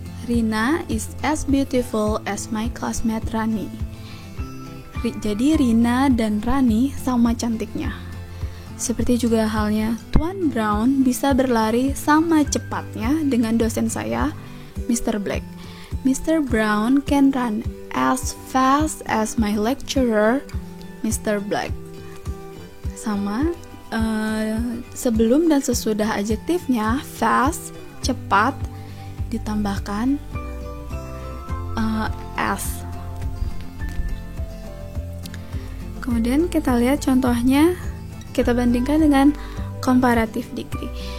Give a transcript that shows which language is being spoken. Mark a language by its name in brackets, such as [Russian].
[English] Rina is as beautiful as my classmate Rani. [Indonesian] Jadi Rina dan Rani sama cantiknya. Seperti juga halnya Tuan Brown bisa berlari sama cepatnya dengan dosen saya, Mr. [English] Black. Mr. Brown can run as fast as my lecturer, Mr. Black. [Indonesian] Sama, sebelum dan sesudah adjektifnya fast, cepat, ditambahkan as. Kemudian kita lihat contohnya, kita bandingkan dengan comparative degree.